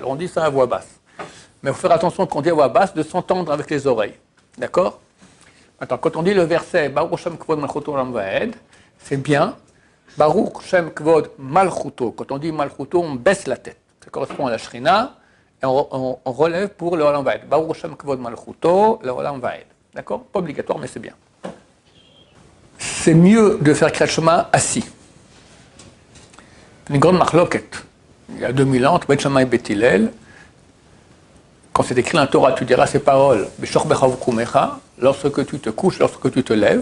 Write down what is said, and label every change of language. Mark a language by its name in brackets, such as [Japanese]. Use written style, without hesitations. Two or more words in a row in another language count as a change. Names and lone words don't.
[French] Alors on dit ça à voix basse. Mais il faut faire attention quand on dit à voix basse de s'entendre avec les oreilles. D'accord? Maintenant, quand on dit le verset [Hebrew] ברוך שם כבוד מלכותו עולם ועד, [French] c'est bien. [Hebrew] ברוך שם כבוד מלכותו. [French] Quand on dit Malchuto, on baisse la tête. Ça correspond à la Shrina et on relève pour le [Hebrew] עולם ועד. ברוך שם כבוד מלכותו, לעולם ועד. [French] D'accord? Pas obligatoire, mais c'est bien. C'est mieux de faire [Hebrew] קריאת שמע [French] assis. Une grande marloquette. Il y a 2000 ans, entre Bet Shammai et Bet Hillel. Quand c'est écrit dans la Torah, tu diras ces paroles, lorsque tu te couches, lorsque tu te lèves.